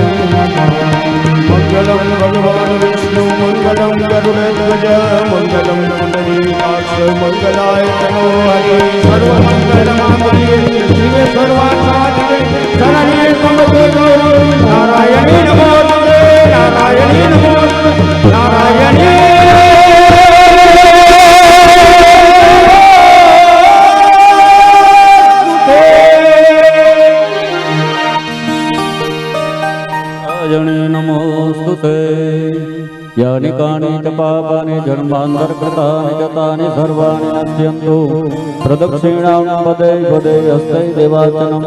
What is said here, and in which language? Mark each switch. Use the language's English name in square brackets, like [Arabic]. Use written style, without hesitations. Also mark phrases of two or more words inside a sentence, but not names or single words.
[Sanskrit] मंगलम भगवान विष्णु मंगलम गरुड़ध्वज मंगलम મંગલાય તનો હરિ સર્વમંગલ માંગલ્યે શિવે સર્વાર્થસાધિકે શરણ્યે ત્ર્યંબકે ગૌરી નારાયણી નમોસ્તુતે નારાયણી નમોસ્તુતે નારાયણી नमोस्तुते यानि कानि च पापानि जन्मान्तरकृतानि च तानि सर्वाणि नश्यन्तु प्रदक्षिणां पदे पदे हस्ते देवार्चनं